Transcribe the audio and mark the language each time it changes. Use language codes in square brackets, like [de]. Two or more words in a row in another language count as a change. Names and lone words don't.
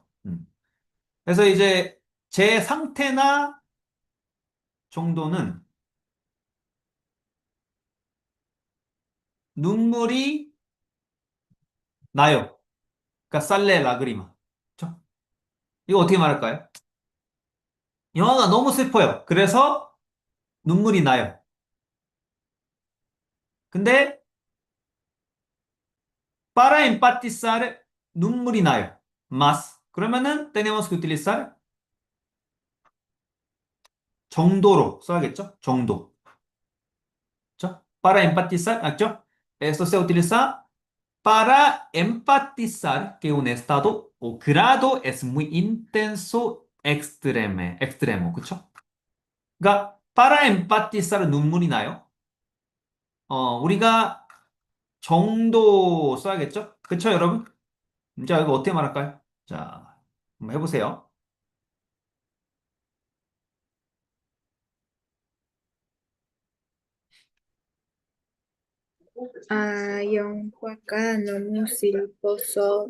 [ko] 그래서 이제 제 상태나 정도는 눈물이 나요. 그러니까 [es] sale lágrima. [ko] 그쵸? 이거 어떻게 말할까요? 영화가 너무 슬퍼요. 그래서 눈물이 나요. 근데 [es] para empatizar [ko] 눈물이 나요. [es] más. [ko] 그러면은 [es] tenemos que utilizar [ko] 정도로 써야겠죠? 정도. [es] ¿Cierto? Para empatizar, ¿cierto? Esto se utiliza para empatizar que un estado o grado es muy intenso, extremo, [ko] 그쵸? 그러니까 [es] para empatizar [ko] 눈물이 나요. 우리가 정도 써야겠죠? 그쵸, 여러분? 자, 이거 어떻게 말할까요? 자, 한번 해보세요. 영화가 너무 슬퍼서